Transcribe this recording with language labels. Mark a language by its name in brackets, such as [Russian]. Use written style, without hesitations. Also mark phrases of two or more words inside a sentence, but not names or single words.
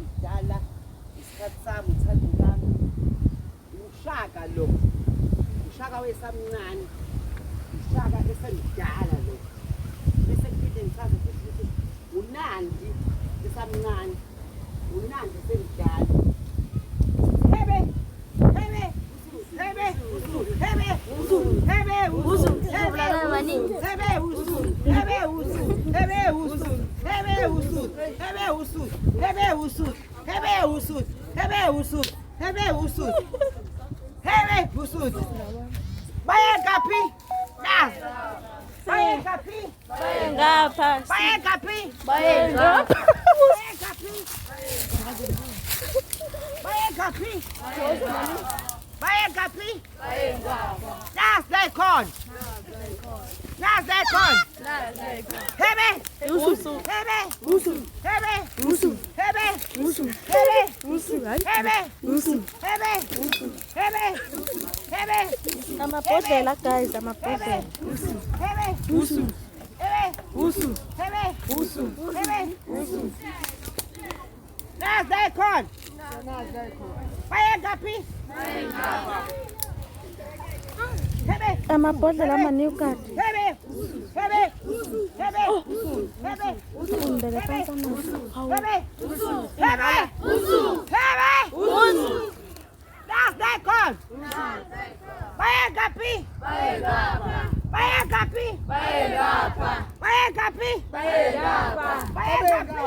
[Zulu] kudala isikhathi sami uthando lami uShaka lo uShaka wesamncane uShaka esemdala lo bese kuphinde ngichaze futhi ukuthi uNandi esamncane uNandi esemdala hebe hebe hebe uzulu hebe uzulu hebe uzulu hebe uzulu hebe uzulu hebe uzulu hebe uzulu hebe uzulu hebe uzulu hebe uzulu hebe uzulu hebe uzulu hebe uzulu bayengaphi la bayengaphi Bayengapha. bayengaphi Bayengapha. bayengaphi bayengaphi nazi lekhona nazi lekhona hebe Usu. hebe Usu. hebe Usu. hebe Usu. hebe Usu. hebe Usu. hebe hebe hebe Amabhodlela guys, amabhodlela. hebe Usu. hebe Usu. hebe Usu. hebe nazi lekhona bayengaphi hebe Amabhodlela amaNewcastle. hebe hebe hebe hebe Undele phansi amanzi. hebe hebe hebe nazi lekhona bayengaphi bayengaphi bayengaphi bayengaphi